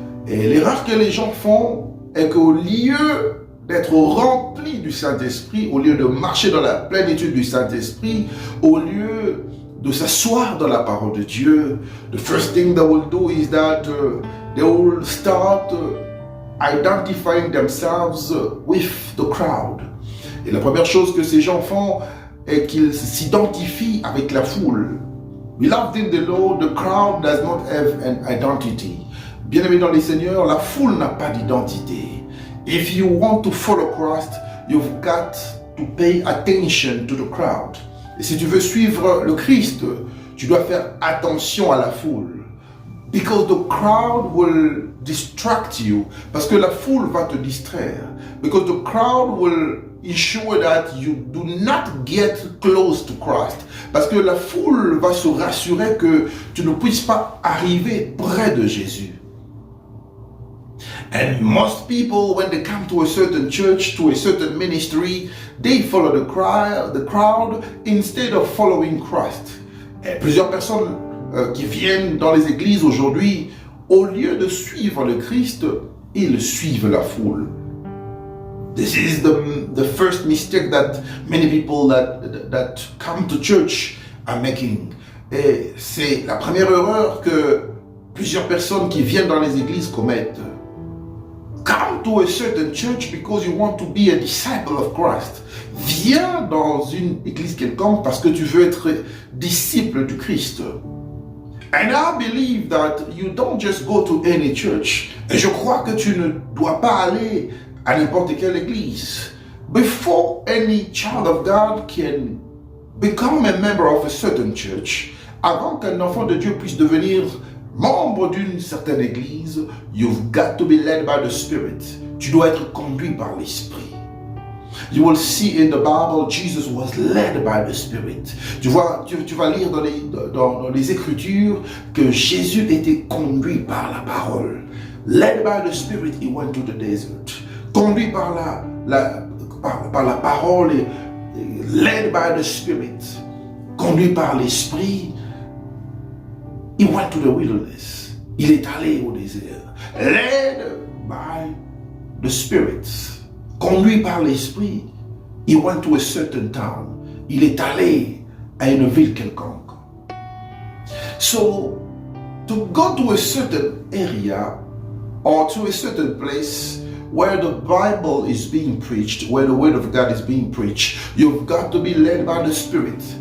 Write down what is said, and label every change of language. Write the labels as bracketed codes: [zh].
[fr] et l'erreur que les gens font est qu'au lieu d'être remplis du Saint-Esprit, au lieu de marcher dans la plénitude du Saint-Esprit, au lieu de s'asseoir dans la parole de Dieu, [en] the first thing they will do is that they will start identifying themselves with the crowd. [fr] Et la première chose que ces gens font est qu'ils s'identifient avec la foule. [en] Beloved in the Lord, the crowd does not have an identity. [fr] Bien-aimés dans les seigneurs, la foule n'a pas d'identité. [en] If you want to follow Christ, you've got to pay attention to the crowd. [fr] Et si tu veux suivre le Christ, tu dois faire attention à la foule. [en] Because the crowd will distract you. [fr] Parce que la foule va te distraire. [en] Because the crowd will ensure that you do not get close to Christ. [fr] Parce que la foule va se rassurer que tu ne puisses pas arriver près de Jésus. [en] And most people, when they come to a certain church, to a certain ministry, they follow the crowd instead of following Christ. [fr] Et plusieurs personnes qui viennent dans les églises aujourd'hui, au lieu de suivre le Christ, ils suivent la foule. [en] This is the first mistake that many people that come to church are making. [fr] Et c'est la première erreur que plusieurs personnes qui viennent dans les églises commettent. [en] Come to a certain church because you want to be a disciple of Christ. [fr] Viens dans une église quelconque parce que tu veux être disciple du Christ. [en] And I believe that you don't just go to any church. [fr] Et je crois que tu ne dois pas aller à n'importe quelle église. [en] Before any child of God can become a member of a certain church, [fr] avant qu'un enfant de Dieu puisse devenir membre d'une certaine église, [en] you've got to be led by the Spirit. [fr] Tu dois être conduit par l'Esprit. [en] You will see in the Bible, Jesus was led by the Spirit. [fr] Tu vas lire dans les Écritures que Jésus était conduit par la parole. [en] Led by the Spirit, he went to the desert. [fr] Conduit par la parole et [en] led by the Spirit. [fr] Conduit par l'Esprit, [en] he went to the wilderness. [fr] Il est allé au désert. [en] Led by the Spirit. [fr] Conduit par l'Esprit, [en] he went to a certain town. [fr] Il est allé à une ville quelconque. [en] So, to go to a certain area or to a certain place where the Bible is being preached, where the Word of God is being preached, you've got to be led by the Spirit.